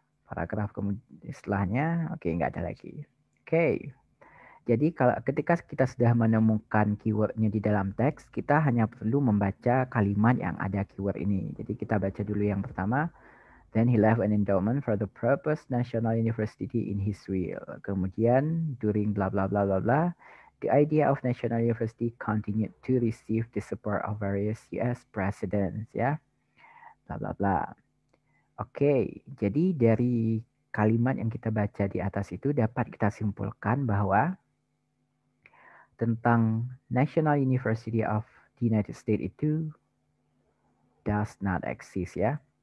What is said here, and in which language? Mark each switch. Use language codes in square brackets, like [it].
[id] Paragraf kemudian setelahnya, oke, nggak ada lagi. Oke. Jadi kalau ketika kita sudah menemukan keywordnya di dalam teks, kita hanya perlu membaca kalimat yang ada keyword ini. Jadi kita baca dulu yang pertama. [en] Then he left an endowment for the purpose National University in his will. [id] Kemudian [en] during bla bla bla bla bla, the idea of National University continued to receive the support of various US presidents, ya. Bla bla bla. [id] Oke, jadi dari kalimat yang kita baca di atas itu dapat kita simpulkan bahwa tentang National University of the United States itu [en] does not exist, [id] ya.